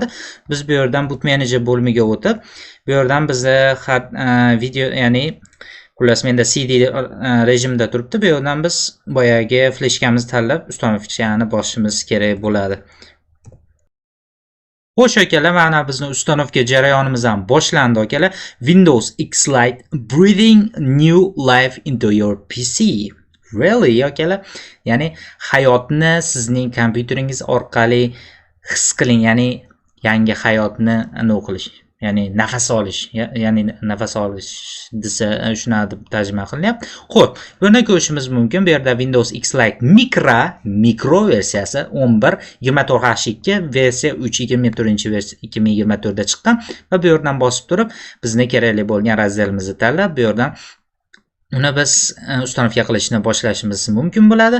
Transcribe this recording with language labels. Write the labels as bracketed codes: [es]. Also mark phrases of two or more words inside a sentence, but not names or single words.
[uz] Biz bu yerdan [en] boot manager [uz] bo'limiga o'tib, bu yerdan bizni video, ya'ni xullas menda CD rejimida turibdi. Bu yerdan biz boyagi fleshkamizni tanlab ustanovkani bosishimiz kerak bo'ladi. Xo'sh akalar, mana bizning ustanovka jarayonimiz ham boshlandi akalar. [en] Windows X-Lite breathing new life into your PC. Really akalar? [uz] Ya'ni hayotni sizning kompyuteringiz orqali his qiling, ya'ni yangi hayotni nima qilish, ya'ni nafas olish, ya'ni nafas olish desa shuna deb tarjima qilinyapti. Xo'p, buni ko'rishimiz mumkin. Bu yerda Windows X-Lite mikro versiyasi 11.24H2 versiya 3.24 2024 da chiqqan va bu yerdan bosib turib bizni kerakli bo'lgan razdelimizni tanlab, bu yerdan uni biz ustanovka qilishni boshlashimiz mumkin bo'ladi.